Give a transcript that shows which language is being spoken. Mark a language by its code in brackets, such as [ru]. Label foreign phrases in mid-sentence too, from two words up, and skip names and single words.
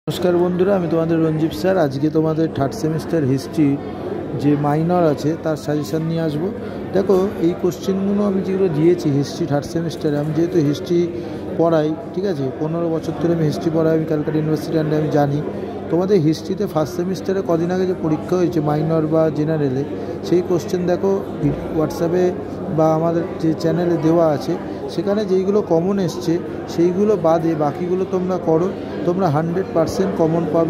[bn] নমস্কার বন্ধুরা আমি তোমাদের রঞ্জীব স্যার আজকে তোমাদের [en] third semester history [bn] যে মাইনর আছে তার সাজেশন নিয়ে আসবো। देखो এই কোশ্চেনগুলো আমি যেগুলো দিয়েছি [en] history third semester, [bn] আমি যেহেতু হিস্ট্রি পড়াই, ঠিক আছে, 15 বছর ধরে আমি হিস্ট্রি পড়াই, আমি ক্যালকাটা ইউনিভার্সিটি আন্ডে আমি জানি তোমাদের হিস্ট্রিতে [en] first semester [bn] কদিন আগে যে পরীক্ষা হয়েছে মাইনর বা জেনারেলে, সেই কোশ্চেন দেখো হোয়াটসঅ্যাপে বা আমাদের যে চ্যানেলে দেওয়া আছে সেখানে যেইগুলো কমন এসছে সেইগুলো বাদে বাকিগুলো তোমরা করো, তোমরা 100% কমন পাবে।